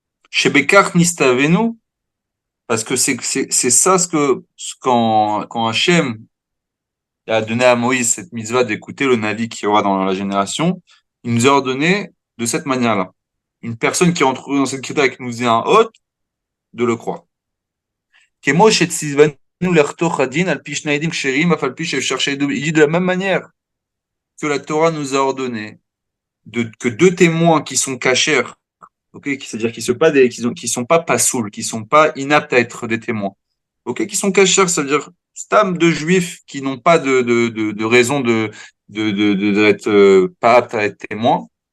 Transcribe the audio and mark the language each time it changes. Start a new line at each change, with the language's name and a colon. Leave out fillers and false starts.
French: Chez Bekar Nistavenu, parce que c'est ça quand Hachem a donné à Moïse cette mitzvah d'écouter le Navi qu'il y aura dans la génération, il nous a ordonné de cette manière-là. Une personne qui entre dans cette critère et qui nous faisait un hôte, de le croire.
Hebrew: כמו שציוונו לחתוך הדין על פי שני עדים כשרים, אף על פי שאפשר שעדות.
French: Il dit de la même manière que la Torah nous a ordonné que deux témoins qui sont cachers, okay, c'est-à-dire qui sont pas pasouls, qui sont pas inaptes à être des témoins, okay, qui sont cachers, c'est-à-dire stam de juifs qui n'ont pas de raison d'être pas aptes à être témoins.